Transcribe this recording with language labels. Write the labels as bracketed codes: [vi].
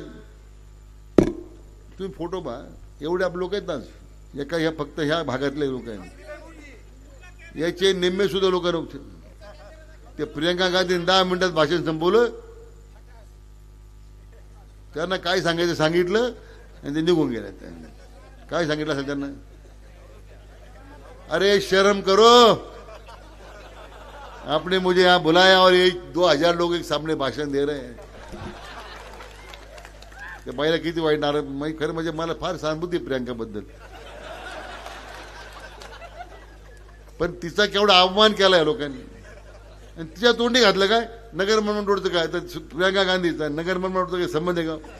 [mr] तुम्ही फोटो पहा, एवढे आप लोक आहेत ना, एका ह्या फक्त ह्या भागातले लोक आहेत, याचे निम्मे सुद्धा लोक नव्हते. ते प्रियंका गांधीने 10 मिनिटात भाषण संपवलं. त्यांना काय सांगायचं सांगितलं आणि ते निघून गेले. काय सांगितलं असेल त्यांना? [hi] अरे शर्म करो, आपने मुझे यहां बुलाया और ये 2000 लोग एक सामने भाषण दे रहे हैं. [mr] ते पहिला किती वाईट नाराज. खरं म्हणजे मला फार सहानुभूती प्रियंका बद्दल, पण तिचा केवढा अपमान केलाय लोकांनी. आणि तिच्या तोंडी घातलं काय नगर मनमाड रोडचं काय, तर प्रियंका गांधीचा नगर मनमाड रोडचा काय संबंध आहे का?